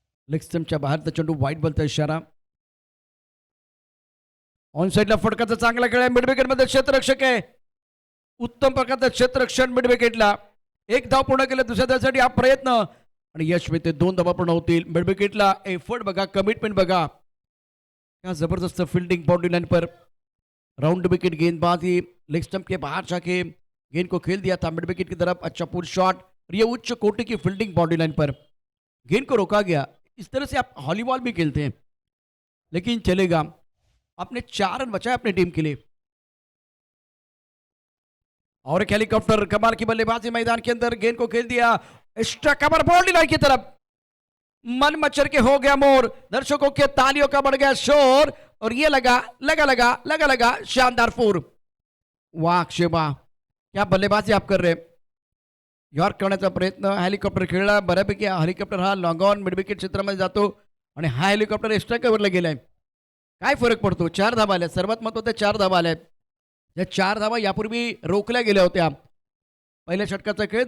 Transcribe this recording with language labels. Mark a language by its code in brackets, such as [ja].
[mr] Leg स्टंपच्या बाहेरचा चेंडू वाईट बॉलचा इशारा. ऑन साईडला फटकाचा चांगला खेळ आहे. मिड विकेट मध्ये क्षेत्ररक्षक आहे. उत्तम प्रकारचं क्षेत्ररक्षण मिड विकेटला. 1 धाव पूर्ण केलं. दुसऱ्या धावासाठी हा प्रयत्न आणि यश मिळते. 2 धावा पूर्ण होतील. मिड विकेटला एफर्ट बघा, कमिटमेंट बघा. [hi] क्या जबरदस्त फील्डिंग बाउंड्री लाइन पर. राउंड विकेट गेंदबाजी, लेग स्टंप के बाहर जाके गेंद को खेल दिया था मिड विकेट की तरफ. अच्छा पुल शॉट और ये उच्च कोटि की फील्डिंग बाउंड्री लाइन पर. गेंद को रोका गया. इस तरह से आप हॉलीबॉल भी खेलते हैं, लेकिन चलेगा. आपने 4 रन बचाए अपनी टीम के लिए. और एक हेलीकॉप्टर, कमाल की बल्लेबाजी मैदान के अंदर. गेंद को खेल दिया एक्स्ट्रा कवर बाउंड्री लाइन की तरफ. मन मचर के हो गया मोर. दर्शकों के तालियों का बढ़ गया शोर और ये लगा शानदार फोर. वाह अक्षय वाह, क्या बल्लेबाजी आप कर रहे. [mr] यॉर्क करण्याचा प्रयत्न. हेलिकॉप्टर खेळला बऱ्यापैकी. हेलिकॉप्टर हा लॉंग ऑन मिड विकेट क्षेत्रामध्ये जातो आणि हा हेलिकॉप्टर एक्स्ट्रा कव्हरला गेलाय. काय फरक पडतो. 4 धावा आल्या. सर्वात महत्त्वाचं 4 धावा आल्या. या 4 धावा यापूर्वी रोखल्या गेल्या होत्या. पहिल्या षटकाचा खेळ.